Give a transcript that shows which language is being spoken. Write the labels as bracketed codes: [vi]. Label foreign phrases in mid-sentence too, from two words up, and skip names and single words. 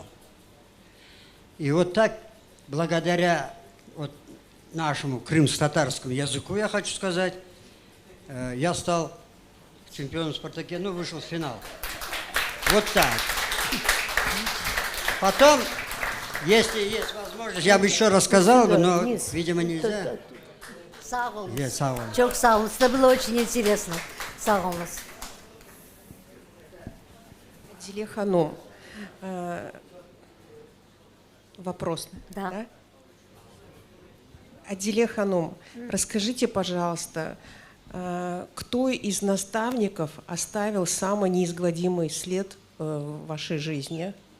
[ru] И вот так, благодаря вот нашему крымско-татарскому языку, я хочу сказать, я стал чемпионом в «Спартаке», ну, вышел в финал. Вот так. Потом, если есть возможность, я бы еще рассказал бы, но, видимо, нельзя. [tr] Sağ olun. Yes, sağ olun. Çok sağ olun. [ru] Это было очень интересно. [tr] Sağ olun. [ru] Адиле Ханум, вопрос. Да. Адиле Ханум, расскажите, пожалуйста, кто из наставников оставил самый неизгладимый след в вашей жизни?